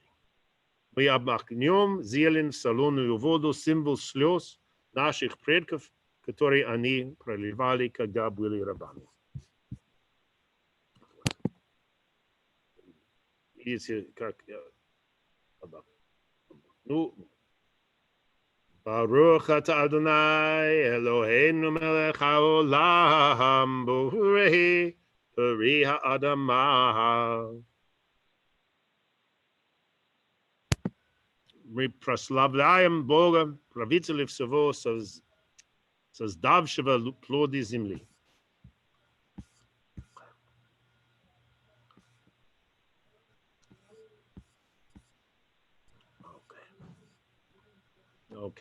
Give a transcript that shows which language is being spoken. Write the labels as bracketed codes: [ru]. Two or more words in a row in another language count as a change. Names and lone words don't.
[ru] Мы обмакнем зелень в соленую воду, символ слез наших предков, которые они проливали, когда были рабами. Видите, как я обмакну. Ну, [he] ברוך אתה אדני אלהינו מלך העולם בורא פרי האדמה. [ru] Мы прославляем Бога, правителя всего, создавшего плоды земли. [en] Okay.